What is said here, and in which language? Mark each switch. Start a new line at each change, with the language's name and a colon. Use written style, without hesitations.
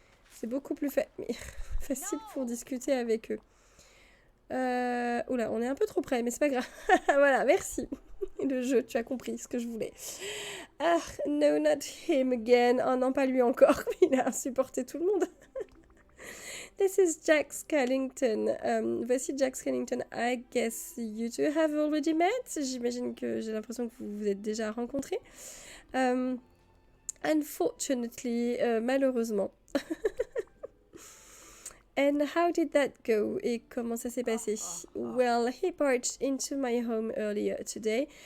French: C'est beaucoup plus facile pour discuter avec eux. Oula, on est un peu trop près, mais c'est pas grave. Voilà, merci. Le jeu, tu as compris ce que je voulais.
English: Ah, no, not him again.
French: Oh non, pas lui encore. Il a insupporté tout le monde.
English: This is Jack Skellington.
French: Voici Jack Skellington.
English: I guess you two have already met.
French: J'imagine que j'ai l'impression que vous vous êtes déjà rencontrés.
English: Unfortunately,
French: malheureusement.
English: And how did that go?
French: Et comment ça s'est passé?
English: Well, he barged into my home earlier today.